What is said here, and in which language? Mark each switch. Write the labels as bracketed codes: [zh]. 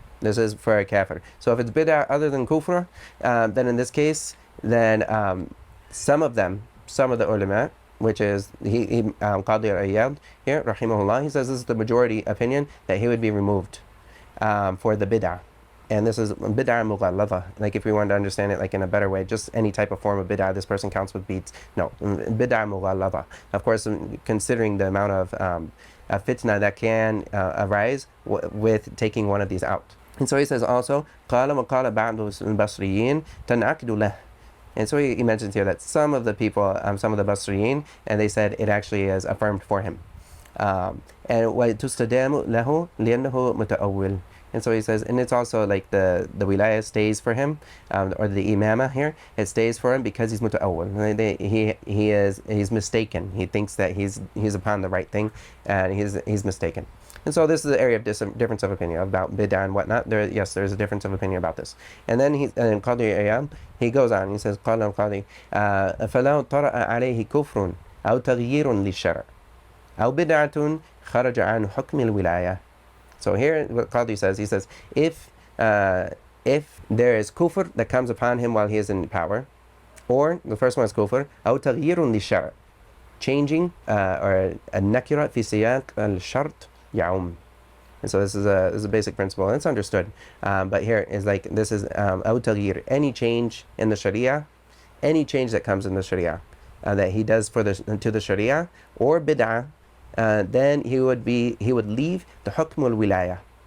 [en] This is for a kafir. So if it's bid'ah other than kufr, then in this case, then some of the ulama, which is Qadi al-Ayyad here, rahimahullah, he says this is the majority opinion, that he would be removed for the bid'ah. And this is bid'ah mughalladha. Like if we want to understand it like in a better way, just any type of form of bid'ah, this person counts with beats. No, bid'ah mughalladha. Of course, considering the amount of fitna that can arise with taking one of these out. [ar] And so he says also, قال وقال بعض البصريين تنعقد له. [en] And so he mentions here that some of the people, some of the Basriyin, and they said it actually is affirmed for him. And [ar] وَتُسْتَدَامُ لَهُ لِأَنَّهُ مُتَأَوِّلٌ. [en] And so he says, and it's also like the wilayah stays for him, or the imamah here, it stays for him because he's muta'awwil. He's mistaken. He thinks that he's upon the right thing, and he's mistaken. And so this is the area of difference of opinion about bid'ah and whatnot. There's a difference of opinion about this. And then Qadi Ayyam, he goes on, he says, [ar] قال القاضي فَلَوْ طَرَأَ عَلَيْهِ كُفْرٌ أو تغيير للشرع أو بدعة خرج عن حكم الولاية. [en] So here what Qadi says, he says, if there is kufr that comes upon him while he is in power, or the first one is kufr, [ar] أو تغيير للشرع, [en] changing or [ar] النكرة في سياق الشرط يعم. [en] And so this is a basic principle, and it's understood. But here is like, this is [ar] أو تغيير, [en] any change in the Sharia, any change that comes in the Sharia, that he does to the Sharia, or bid'ah, then he would leave the hukm al-wilaya.